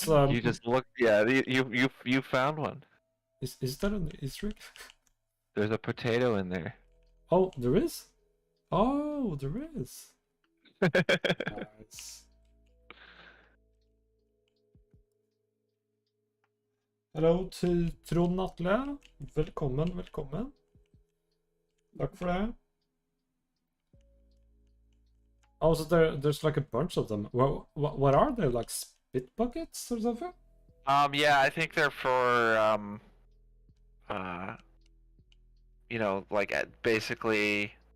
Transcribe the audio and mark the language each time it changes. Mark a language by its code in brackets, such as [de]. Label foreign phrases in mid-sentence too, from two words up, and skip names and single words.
[en] you just look. Yeah, you found one. is that an Easter egg? There's a potato in there. Oh, there is. Oh, there is. Nice. Hello til Trond Atle. [no] Velkommen, velkommen. Takk for det. [en] Oh, so there's like a bunch of them. Well, what are they? Like spit buckets or something? Yeah, I think they're for uh, like basically.